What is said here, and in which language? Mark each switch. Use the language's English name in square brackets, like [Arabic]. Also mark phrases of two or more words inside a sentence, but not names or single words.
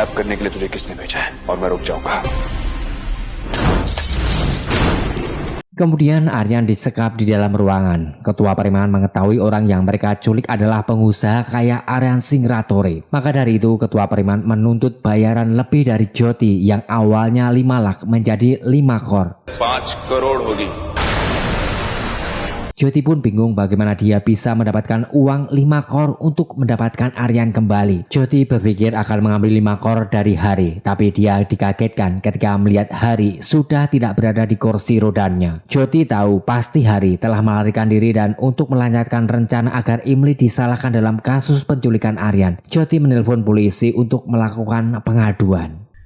[Indonesian] Kemudian Aryan disekap di dalam ruangan. Ketua preman mengetahui orang yang mereka culik adalah pengusaha kaya Aryan Singratore. Maka dari itu ketua preman menuntut bayaran lebih dari Jyoti yang awalnya 5 lakh menjadi 5 kor. [Hindi] 5 करोड़ होगी. [Indonesian] Jyoti pun bingung bagaimana dia bisa mendapatkan uang 5 kor untuk mendapatkan Aryan kembali. Jyoti berpikir akan mengambil 5 kor dari Hari, tapi dia dikagetkan ketika melihat Hari sudah tidak berada di kursi rodanya. Jyoti tahu pasti Hari telah melarikan diri dan untuk melancarkan rencana agar Imli disalahkan dalam kasus penculikan Aryan, Jyoti menelpon polisi untuk melakukan pengaduan.